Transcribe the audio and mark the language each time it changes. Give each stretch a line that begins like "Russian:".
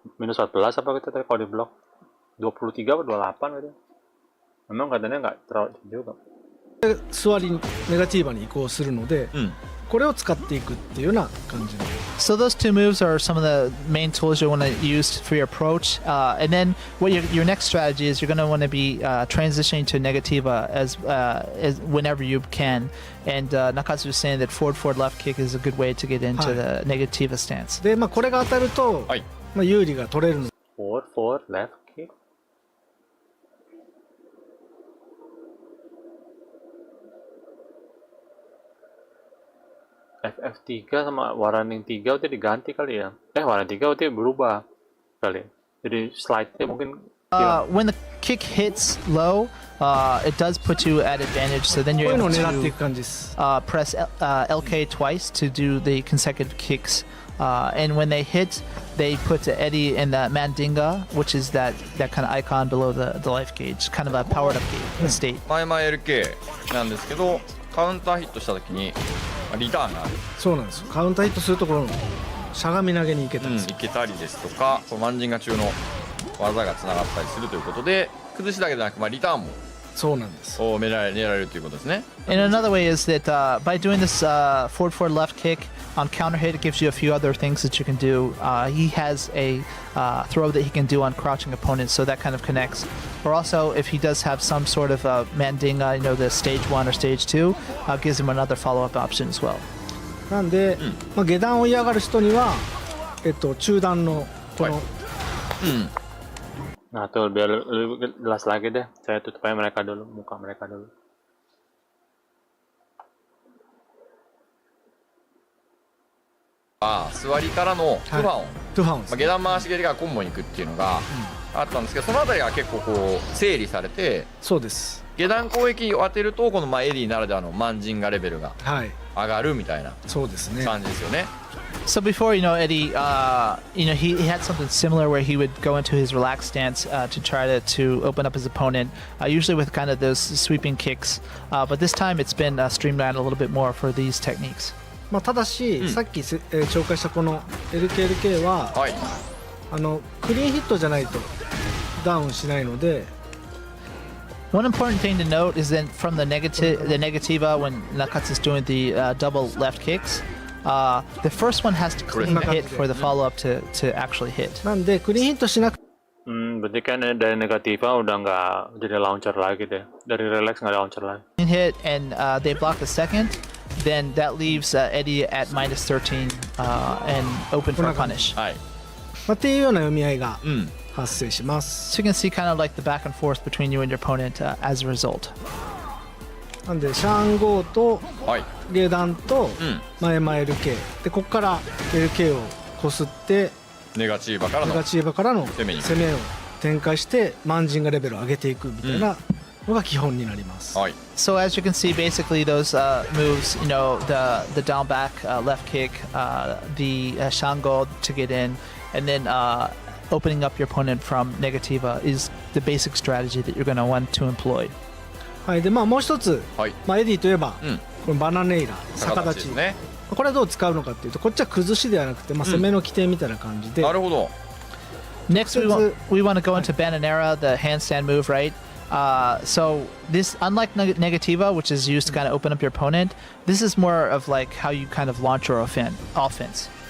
Indonesian: minus 14 apa kita tadi kalau di blok 23 atau 28 gitu. Memang katanya nggak terlalu juga.
Japanese: 座りネガティーバに移行するので、これを使っていくっていうような感じの。
English: So those two moves are some of the main tools you want to use for your approach. And then what your next strategy is, you're going to want to be transitioning to negativa as whenever you can. And Nakatsu was saying that forward left kick is a good way to get into the negativa stance.
Japanese: でまあこれが当たると、はいまあ有利が取れるの。
English: Forward left kick.
Indonesian: FF3 sama Warning 3 udah diganti kali ya. Warning 3 udah berubah kali. Jadi slide-nya mungkin
English: When the kick hits low, it does put you at advantage. So then
Japanese: こう
English: you're
Japanese: いうのを
English: able
Japanese: 狙ってい
English: to
Japanese: く感じです。
English: press LK twice to do the consecutive kicks. And when they hit, they put Eddie in the Mandinga, which is that kind of icon below the life gauge, kind of a powered up state.
Japanese: 前々 LK なんですけどカウンターヒットした時にリターンがある、そうなんですよ。カウンターヒットするところのしゃがみ投げに行けたんですよ。いけたりですとかこうマンジンガ中の技がつながったりするということで崩しだけでなく、まあ、リターンもそうなんです。狙えられるということですね。
English: And another way is that by doing this forward left kick on counter hit, it gives you a few other things that you can do. He has a throw that he can do on crouching opponents, so that kind of connects. Or also, if he does have some sort of mandinga, the stage 1 or stage 2, gives him another follow-up option as well.
Japanese: なんで、まあ下段を嫌がる人には中段のこの、
Indonesian: Nah tuh biar lebih jelas lagi deh, saya tutup aja mereka dulu, muka mereka dulu.
Japanese: 座りからのトゥファオン、トゥファンです、下段回し蹴りがコンボに行くっていうのがあったんですけど、そのあたりが結構こう整理されて、そうです。下段攻撃を当てるとこのエディならではのマンジンガレベルがはい、上がるみたいなそうですね。感じですよね。
English: So before, Eddie, he had something similar where he would go into his relaxed stance to try to open up his opponent, usually with kind of those sweeping kicks. But this time it's been streamlined a little bit more for these techniques.
Japanese: まあ、ただし、さっき紹介したこの LKLK は、はい。クリーンヒットじゃないとダウンしないので、
English: One important thing to note is that from the negativa when Nakatsu is doing the double left kicks, the first one has to clean hit for the follow-up to actually hit.
Japanese: なんでクリーンヒットしなく
Indonesian: Berarti kan dari negativa udah nggak jadi launcher lagi deh. Dari relax nggak ada launcher lagi.
English: Clean hit and they block the second, then that leaves Eddie at minus 13 and open for a punish.
Japanese: はい。まあ、っていうような読み合いが発生します。
English: So you can see kind of like the back and forth between you and your opponent as a result.
Japanese: なんでシャンゴーとはい。下段とうん。前々 LK でここから LK をこすってネガチーバからのネガチーバからの攻めに攻めを展開してマンジンがレベルを上げていくみたいなのが基本になります。はい。
English: So as you can see, basically those moves, the down back left kick, the shango to get in, and then opening up your opponent from negativa is the basic strategy that you're going to want to employ.
Japanese: はい、でまあもう一つ、はい。まあ、エディといえば、うん。このバナネイラ逆立ち、ですね。これはどう使うのかっていうとこっちは崩しではなくて、まあ、攻めの起点みたいな感じで、なるほど。
English: Next, we want to go into Bananera, the handstand move, right? So this, unlike negativa, which is used to kind of open up your opponent, this is more of like how you kind of launch your offense.